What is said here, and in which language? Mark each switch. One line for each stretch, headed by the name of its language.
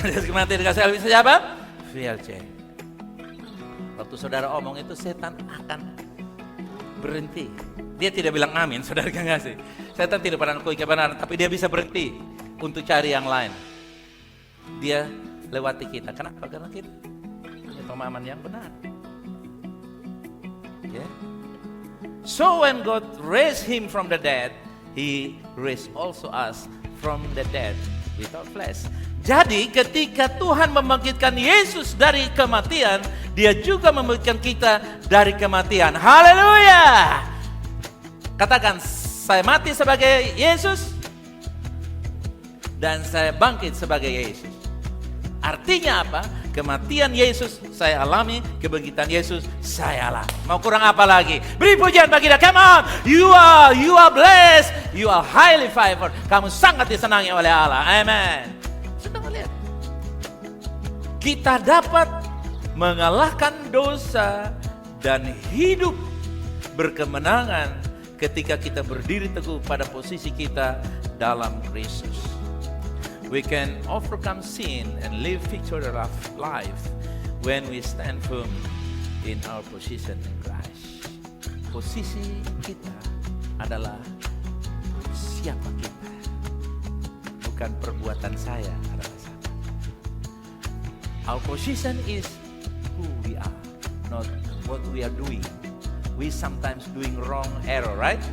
Indonesian: Yang mati di kayu salib itu siapa? VLC. Waktu saudara omong itu, setan akan berhenti. Dia tidak bilang amin, saudara kan nggak sih? Setan tidak pernah mengakui kebenaran, tapi dia bisa berhenti untuk cari yang lain. Dia lewati kita. Kenapa? Karena kita punya pemahaman yang benar. Yeah.
English: So when God raised Him from the dead, He raised also us from the dead without flesh.
Indonesian: Jadi ketika Tuhan membangkitkan Yesus dari kematian, Dia juga membangkitkan kita dari kematian. Haleluya! Katakan, saya mati sebagai Yesus dan saya bangkit sebagai Yesus. Artinya apa? Kematian Yesus saya alami, kebangkitan Yesus saya alami. Mau kurang apa lagi? Beri pujian bagi Dia.
English: Come on, you are blessed, you are highly favored.
Indonesian: Kamu sangat disenangi oleh Allah. Amen. Sudah melihat? Kita dapat mengalahkan dosa dan hidup berkemenangan ketika kita berdiri teguh pada posisi kita dalam Kristus.
English: We can overcome sin and live victorious life when we stand firm in our position in Christ.
Indonesian: Posisi kita adalah siapa kita, bukan perbuatan saya adalah siapa.
English: Our position is who we are, not what we are doing. We sometimes doing wrong, error, right?